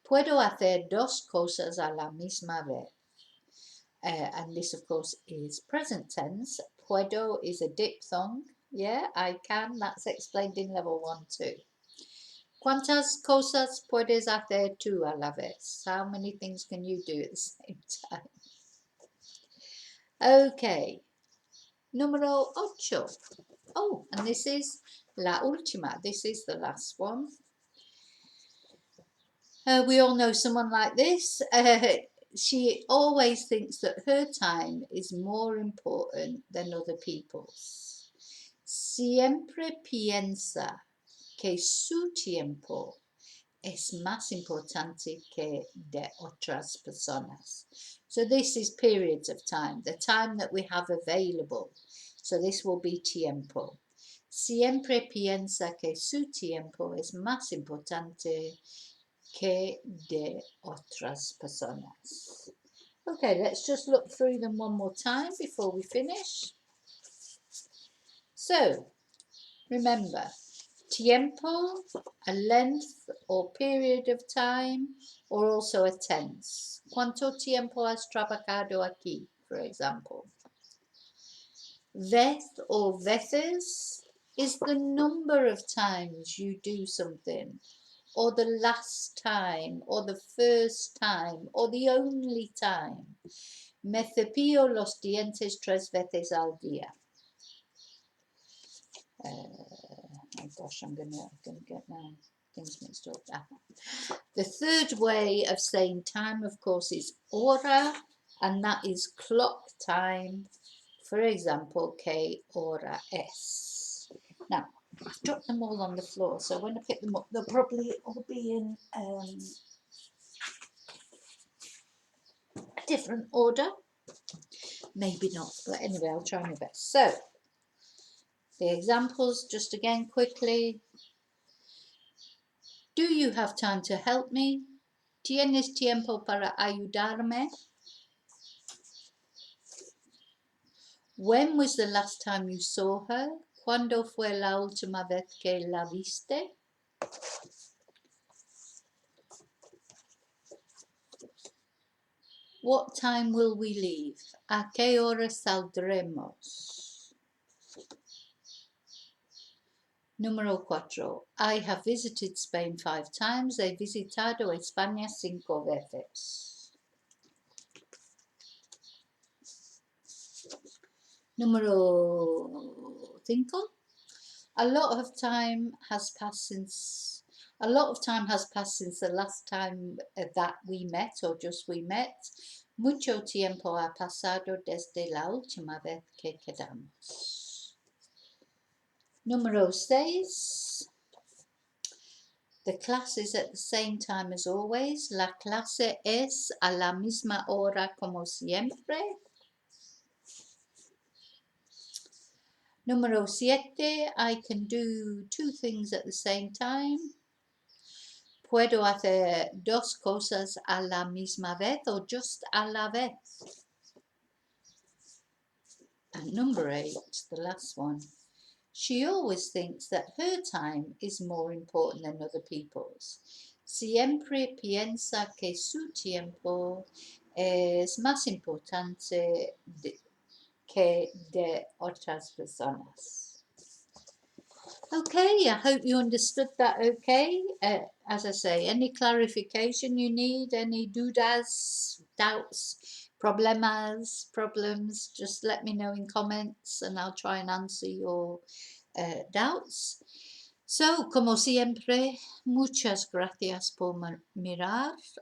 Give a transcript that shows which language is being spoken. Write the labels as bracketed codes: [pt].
[es] Puedo hacer dos cosas a la misma vez. [en] And this, of course, is present tense. Puedo is a diphthong. Yeah, I can. That's explained in level 1 too. [es] ¿Cuántas cosas puedes hacer tú a la vez? [en] How many things can you do at the same time? Okay. [es] Número 8. [en] Oh, and this is [es] la última. [en] This is the last one. We all know someone like this. She always thinks that her time is more important than other people's. [es] Siempre piensa que su tiempo es más importante que de otras personas. [en] So this is periods of time, the time that we have available. So this will be tiempo. [es] Siempre piensa que su tiempo es más importante que de otras personas. [en] Okay, let's just look through them one more time before we finish. So, remember, tiempo, a length or period of time, or also a tense. [es] ¿Cuánto tiempo has trabajado aquí, [en] for example? Vez or veces is the number of times you do something, or the last time, or the first time, or the only time. [es] Me cepillo los dientes 3 veces al día. [en] Oh gosh, I'm gonna get my things mixed up. The third way of saying time, of course, is hora, and that is clock time. For example, [es] que hora es. [en] Now, I've dropped them all on the floor, so when I pick them up, they'll probably all be in a different order. Maybe not, but anyway, I'll try my best. So, the examples, just again quickly. Do you have time to help me? [es] ¿Tienes tiempo para ayudarme? [en] When was the last time you saw her? [es] ¿Cuándo fue la última vez que la viste? [en] What time will we leave? [es] ¿A qué hora saldremos? Número 4. [en] I have visited Spain 5 times. [es] He visitado España 5 veces. Número 5. [en] A lot of time has passed since the last time that we met or just we met. [es] Mucho tiempo ha pasado desde la última vez que quedamos. Número 6. [en] The class is at the same time as always. [es] La clase es a la misma hora como siempre. Número 7. [en] I can do 2 things at the same time. [es] Puedo hacer 2 cosas a la misma vez [en] or just [es] a la vez. [en] And number 8, the last one. She always thinks that her time is more important than other people's. [es] Siempre piensa que su tiempo es más importante que de otras personas. [en] Okay, I hope you understood that okay. As I say, any clarification you need, any [es] dudas, [en] doubts, problems, just let me know in comments and I'll try and answer your doubts. [es] So, como siempre, muchas gracias por mirar.